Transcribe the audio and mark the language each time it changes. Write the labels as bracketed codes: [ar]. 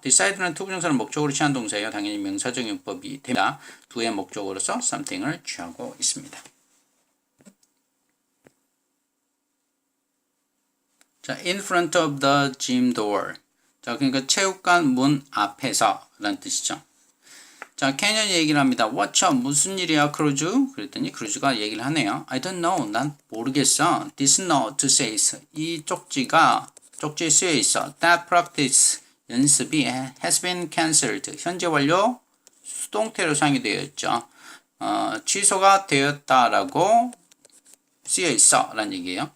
[ko] decide는 투부정사를 목적으로 취한 동사예요. 당연히 명사적 용법이 됩니다. do의 목적으로서 something을 취하고 있습니다. [en] 자, in front of the gym door. [ko] 자, 그러니까 체육관 문 앞에서 라는 뜻이죠. 자, 캐년이 얘기를 합니다. [en] What's up? [ko] 무슨 일이야, 크루즈? 그랬더니 크루즈가 얘기를 하네요. [en] I don't know. [ko] 난 모르겠어. [en] This note says. [ko] 이 쪽지에 쓰여 있어. [en] That practice. [ko] 연습이 [en] has been cancelled. [ko] 현재 완료 수동태로 사용이 되어 있죠. 취소가 되었다라고 쓰여 있어 라는 얘기예요.